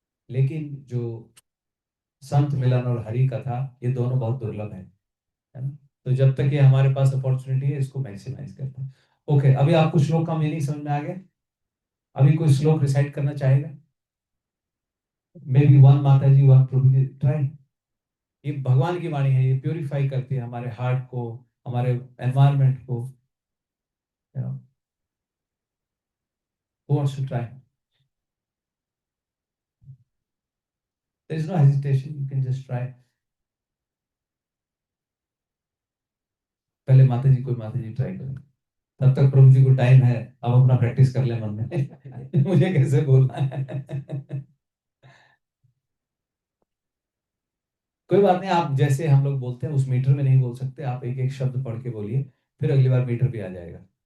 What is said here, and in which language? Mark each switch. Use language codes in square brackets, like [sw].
[hi] लेकिन जो संत मिलन और हरि कथा, ये दोनों बहुत दुर्लभ है ना? तो जब तक ये हमारे पास अपॉर्चुनिटी है, इसको मैक्सिमाइज करते हैं। ओके, अभी आपको श्लोक का मीनिंग समझ में आ गया? अभी कोई श्लोक रिसाइट करना चाहेगा? मे बी वन माता जी, वन प्रभु जी, ट्राई। ये भगवान की वाणी है, ये प्योरीफाई करती है हमारे हार्ट को, हमारे एनवायरमेंट को। [en] you know, who wants to try? There is no hesitation, you can just try. [hi] पहले माता जी, कोई माता जी ट्राई करें, तब तक प्रभु जी को टाइम है, अब अपना प्रैक्टिस कर ले मन में। मुझे कैसे बोलना है। कोई बात नहीं, आप जैसे हम लोग बोलते हैं उस मीटर में नहीं बोल सकते, आप एक एक शब्द पढ़ के बोलिए, फिर अगली बार मीटर पे आ जाएगा।